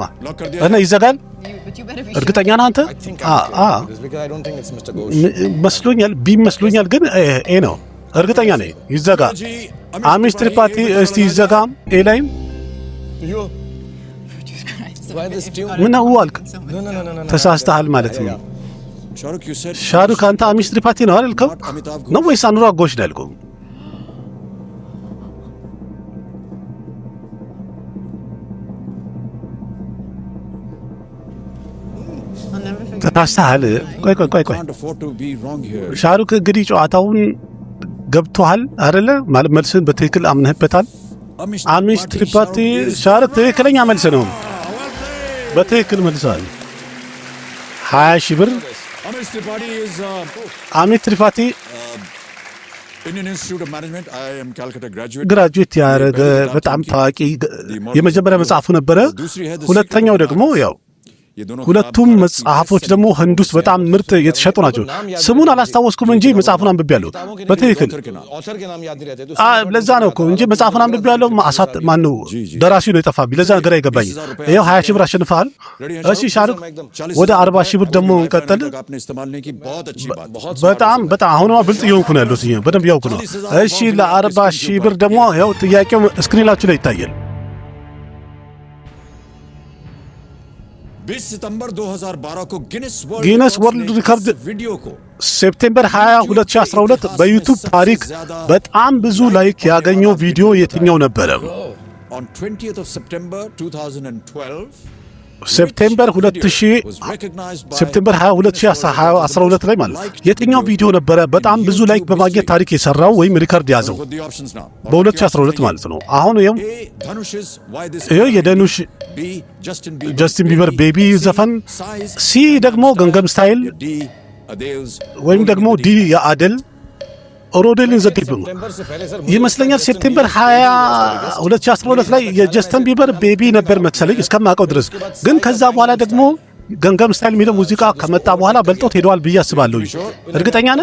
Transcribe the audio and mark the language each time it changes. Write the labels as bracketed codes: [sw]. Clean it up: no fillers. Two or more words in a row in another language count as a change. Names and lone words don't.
[hi] lock कर दिया. [am] እና ይዘጋል? [en] But you better be [am] እርግጠኛ ነህ አንተ? [en] I think I'm this because I don't think it's Mr. Ghosh. [am] መስሎኛል፣ መስሎኛል ግን ኤ ነው። እርግጠኛ ነኝ። ይዘጋ። [hi] जी, [am] አሚሽ ትሪፓቲ እስቲ ይዘጋ። ኤ ላይም [en] You? Jesus Christ. Why this tune? [am] ምን ነው አልክ? [en] No, no, no, no, no. [am] ተሳስተሃል ማለት ነው። [en] शाहरुख, you said [am] ሻሩክ አንተ አሚሽ ትሪፓቲ ነው አልከው ነው ወይስ አኑራግ ጎሽ ነው ያልከው? [en] I'll never forget. [am] ተሳስተሃል። ቆይ [en] can't afford to be wrong here. [am] ሻሩክ እንግዲህ ጨዋታውን ገብቶሃል አይደለ? ማለት መልስን በትክክል አምነህበታል። አሚሽ ትሪፓቲ ሻሩክ ትክክለኛ መልስ ነው። በትክክል መልሰዋል። 20,000 ብር [en] Amish Tripathi is [am] አሚሽ ትሪፓቲ [en] Indian Institute of Management. I am Calcutta graduate. [am] ግራጁዌት ያደረገ በጣም ታዋቂ የመጀመሪያ መጽሐፉ ነበረ። ሁለተኛው ደግሞ ያው [hi] ये दोनों [am] ሁለቱም መጽሐፎች ደግሞ ህንድ ውስጥ በጣም ምርጥ የተሸጡ ናቸው። ስሙን አላስታወስኩም እንጂ መጽሐፉን አንብቤያለሁ በትክክል። [hi] Author के नाम याद नहीं रहते तो [am] ለዛ ነው እኮ እንጂ መጽሐፉን አንብቤያለሁ። ማን ነው ደራሲው ነው የጠፋብኝ። ለዛ ነገር አይገባኝ። ይኸው 20,000 ብር አሸንፈሃል። እሺ ሻሩክ ወደ 40,000 ብር ደግሞ እንቀጥል። [hi] आपने इस्तेमाल नहीं की, बहुत अच्छी बात. [am] በጣም አሁንማ ብልጥ እየሆንኩ ነው ያለሁት። በደንብ ያውቁ ነው። እሺ ለ40,000 ብር ደግሞ ይኸው ጥያቄው ስክሪናችሁ ላይ ይታያል። [hi] 20 सितंबर 2012 को गिनेस गिनेस वर्ल्ड रिकॉर्ड वीडियो को [am] ሴፕቴምበር 20 2012 በዩቲዩብ ታሪክ በጣም ብዙ ላይክ ያገኘው ቪዲዮ የትኛው ነበረ? [en] on 20th of September 2012 [am] ሴፕቴምበር 2000 ሴፕቴምበር 20 2012 ላይ ማለት የትኛው ቪዲዮ ነበረ በጣም ብዙ ላይክ በማግኘት ታሪክ የሰራው ወይም ሪከርድ ያዘው? በ2012 ማለት ነው። አሁን ይኸው የደኑሽ ጀስቲን ቢበር ቤቢ ዘፈን፣ ሲ ደግሞ ገንገም ስታይል ወይም ደግሞ ዲ የአደል ሮዴልን ዘግብ ይመስለኛል። ሴፕቴምበር 20 2012 ላይ የጀስቲን ቢበር ቤቢ ነበር መሰለኝ እስከማውቀው ድረስ። ግን ከዛ በኋላ ደግሞ ገንገም ስታይል የሚለው ሙዚቃ ከመጣ በኋላ በልጦት ሄደዋል ብዬ አስባለሁ። እርግጠኛ ነህ?